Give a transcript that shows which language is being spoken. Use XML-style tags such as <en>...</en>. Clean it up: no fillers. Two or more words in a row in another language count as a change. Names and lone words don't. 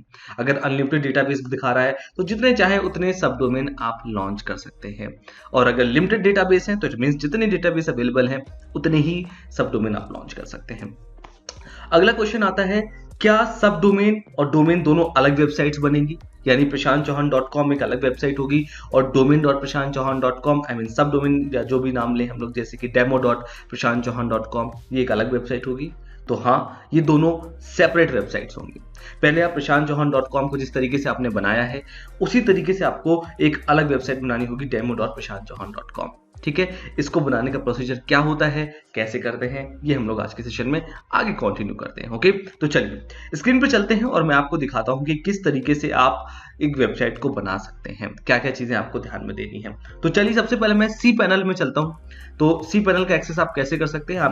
<hi>अगर</hi> <en>unlimited database</en> <hi>दिखा रहा है तो जितने चाहे उतने</hi> <en>sub domain</en> <hi>आप लॉन्च कर सकते हैं, और अगर</hi> <en>limited database</en> <hi>है तो</hi> <en>it means</en> <hi>जितने</hi> <en>database available</en> <hi>हैं उतने ही</hi> <en>sub domain</en> <hi>आप लॉन्च कर सकते हैं। अगला क्वेश्चन आता है, क्या</hi> <en>sub domain</en> <hi>और डोमेन दोनों अलग वेबसाइट्स बनेंगी? यानी prashantchauhan.com एक अलग वेबसाइट होगी और domain.prashantchauhan.com</hi> <en>I mean sub domain</en> <hi>या जो भी नाम लें हम लोग, जैसे कि demo.prashantchauhan.com, ये एक अलग वेबसाइट होगी। तो हाँ, ये दोनों</hi> <en>separate websites</en> <hi>होंगी। पहले आप prashantchauhan.com को जिस तरीके से आपने बनाया है उसी तरीके से आपको एक अलग वेबसाइट बनानी होगी demo.prashantchauhan.com। ठीक है, इसको बनाने का प्रोसीजर क्या होता है, कैसे करते हैं, ये हम लोग आज के सेशन में आगे कंटिन्यू करते हैं। ओके, तो चलिए स्क्रीन पे चलते हैं और मैं आपको दिखाता हूं कि किस तरीके से आप एक वेबसाइट को बना सकते हैं, क्या क्या चीजें आपको ध्यान में देनी है। तो चलिए सबसे पहले मैं सी पैनल में चलता हूं। तो सी पैनल का एक्सेस आप कैसे कर सकते हैं?</hi>